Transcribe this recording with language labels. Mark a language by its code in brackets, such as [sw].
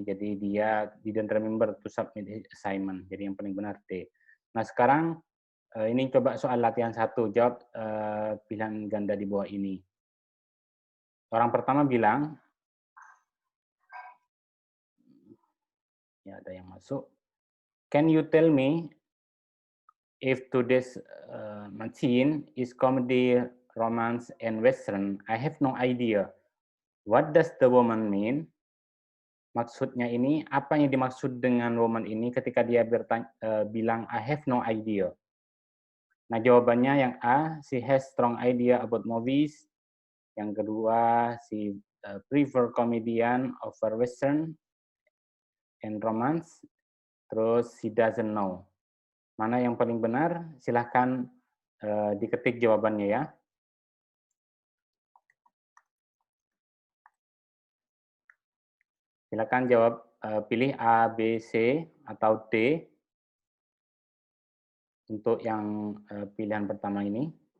[id] Jadi, dia [en] didn't remember to submit his assignment. [id] Jadi, yang paling benar D. Nah, sekarang ini coba soal latihan 1. Jawab pilihan ganda di bawah ini. Orang pertama bilang, ya ada yang masuk. [en] Can you tell me if today's machine is comedy, romance, and western? I have no idea. What does the woman mean? [id] Maksudnya ini, apa yang dimaksud dengan woman ini ketika dia bilang [en] I have no idea? [id] Nah, jawabannya yang A, [en] she has strong idea about movies. [id] Yang kedua, [en] she prefer comedian over western and romance. [id] Terus, [en] she doesn't know. [id] Mana yang paling benar? Silahkan diketik jawabannya ya. Silakan jawab, pilih A, B, C, atau D untuk yang pilihan pertama ini.